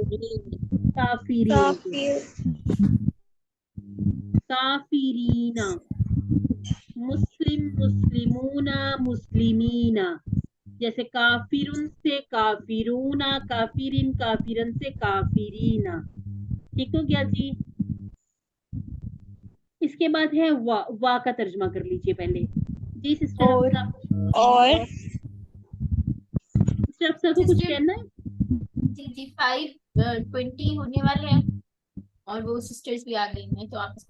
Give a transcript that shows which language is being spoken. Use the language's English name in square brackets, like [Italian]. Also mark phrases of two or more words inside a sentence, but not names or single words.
[Arabic] काफिरीन को। काफिरीना। مسلم، مسلمونا، مسلمينا. [Hindi] जैसे काफिरुन से काफिरूना, काफिरिन, काफिरन से काफिरीना। ठीक हो गया जी। इसके बाद है वा, वा का तर्जमा कर लीजिए पहले। जी सिस्टर और सिस्टर अफसा को कुछ कहना है? जी 5:20 होने वाले हैं और वो सिस्टर्स भी आ गई हैं, तो आप इसको